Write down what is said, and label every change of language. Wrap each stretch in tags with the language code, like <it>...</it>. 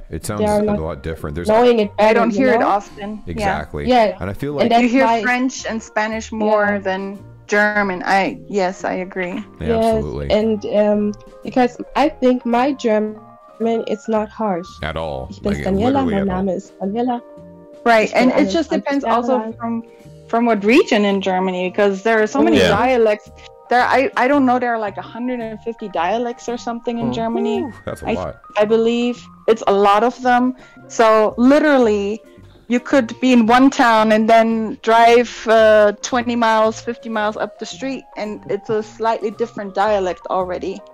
<en>it sounds a lot different. There's knowing it better, I don't hear it often. Exactly. Yeah. And I feel like you hear French and Spanish more than German. I agree. Yeah, absolutely. And because I think my German is not harsh at all.</en> <de>Ich bin Daniela, mein Name ist Daniela.</de> <en>Right, and it just depends also from what region in Germany, because there are so many dialects. I don't know, there are like 150 dialects or something in Germany. That's a lot. I believe it's a lot of them. So literally, you could be in one town and then drive 20 miles, 50 miles up the street, and it's a slightly different dialect already.</en>